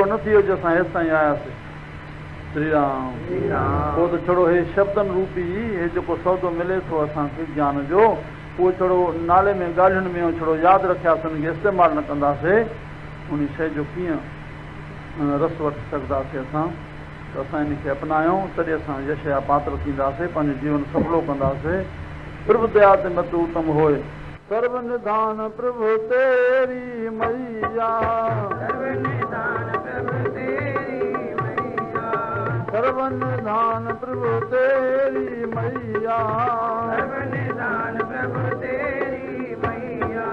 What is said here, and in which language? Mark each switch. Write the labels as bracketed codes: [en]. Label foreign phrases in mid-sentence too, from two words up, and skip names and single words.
[sd] न थी वियो जो असां हेसि ताईं आयासीं श्री राम पोइ त छड़ो हे शब्दनि रूपी हे जेको सौदो मिले थो असांखे ज्ञान जो उहो छड़ो नाले में ॻाल्हियुनि में छड़ो यादि रखियासीं उनखे इस्तेमालु न कंदासीं उन शइ जो कीअं रस वठी सघंदासीं असां त असां इनखे अपनायूं तॾहिं असां यश जा पात्र थींदासीं पंहिंजो जीवन सफलो कंदासीं [hi] प्रभु दया ते मत उत्तम होए सर्व निधान प्रभु तेरी मैया सर्व निधान प्रभु तेरी मैया सर्व निधान प्रभु तेरी मैया सर्व निधान प्रभु तेरी मैया